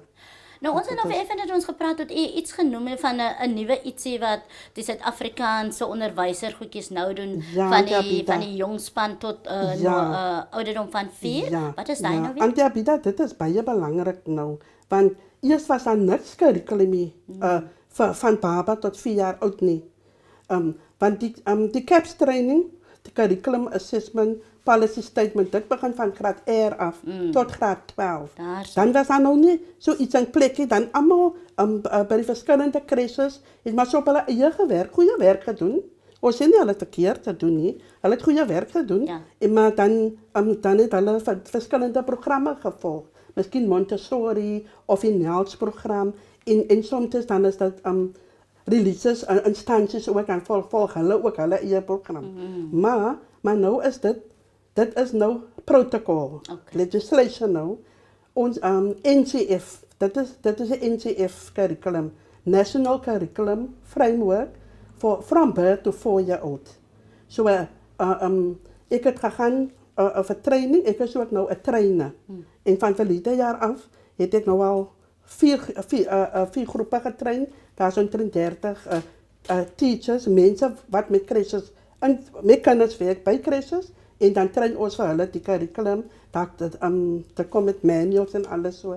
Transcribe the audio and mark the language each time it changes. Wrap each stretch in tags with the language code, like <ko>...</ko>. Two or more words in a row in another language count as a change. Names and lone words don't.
<af>Nou ons het nog even net ons gepraat dat u iets genoem het van 'n nuwe ietsie wat die Suid-Afrikaanse onderwyser goedjies nou doen van die jong span tot ouderdom van 4. Ja, Wat is daai nou weer? Auntie Abida, dit is baie belangrik nou, want eers was daar niks curriculum van baba tot 4 jaar oud nie. Want die CAPS training, die</af> <en>curriculum assessment policy statement,</en> <af>dit begin van graad R af tot graad 12. Dan was daar nou nie so iets in plek nie, dan almal by die verskillende crashes het maar so op hulle eie gewerk, goeie werk gedoen. Ons sê nie hulle het verkeerd gedoen nie, hulle het goeie werk gedoen, maar dan het hulle verskillende programme gevolg. Miskien Montessori of die NELS program, en soms dan is dat releases, instansies ook, en volg hulle ook hulle eie program. Maar nou is dit is nou protocol, legislation nou. Ons NCF, dit is een NCF curriculum,</af> <en>National Curriculum Framework from birth to 4 year old.</en> <af>So ek het gegaan vir training, ek is ook nou 'n trainer. En van verlede jaar af het ek nou al 4 groepe getrain. Daar is omtrent 30 teachers, mense wat met crashes, met kinders werk by crashes, en dan train ons vir hulle die curriculum, te kom met manuals en alles so.</af>